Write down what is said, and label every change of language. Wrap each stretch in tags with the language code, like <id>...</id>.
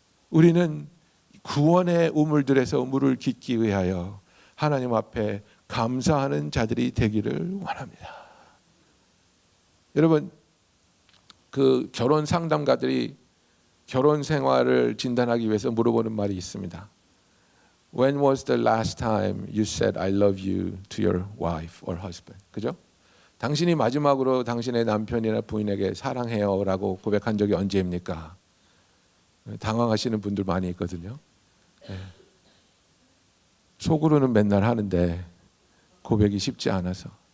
<ko>우리는 구원의 우물들에서 물을 깃기 위하여 하나님 앞에 감사하는 자들이 되기를 원합니다. 여러분, 그 결혼 상담가들이 결혼 생활을 진단하기 위해서 물어보는 말이 있습니다.</ko> <en>When was the last time you said I love you to your wife or husband?</en> <ko>그죠? 당신이 마지막으로 당신의 남편이나 부인에게 사랑해요라고 고백한 적이 언제입니까? 당황하시는 분들 많이 있거든요. 네. 속으로는 맨날 하는데 고백이 쉽지 않아서.</ko>